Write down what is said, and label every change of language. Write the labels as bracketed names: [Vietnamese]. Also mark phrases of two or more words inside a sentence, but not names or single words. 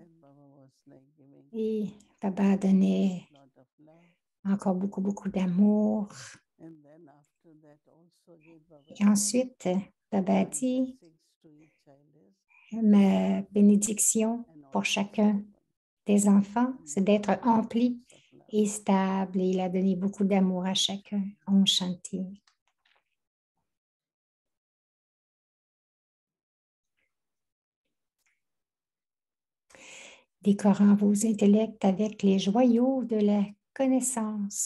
[French] Et Baba donnait encore beaucoup, beaucoup d'amour. Et ensuite, Baba dit, ma bénédiction pour chacun des enfants, c'est d'être empli et stable. Et il a donné beaucoup d'amour à chacun. [Sanskrit] Om Shanti. [French] Décorant vos intellects avec les joyaux de la connaissance.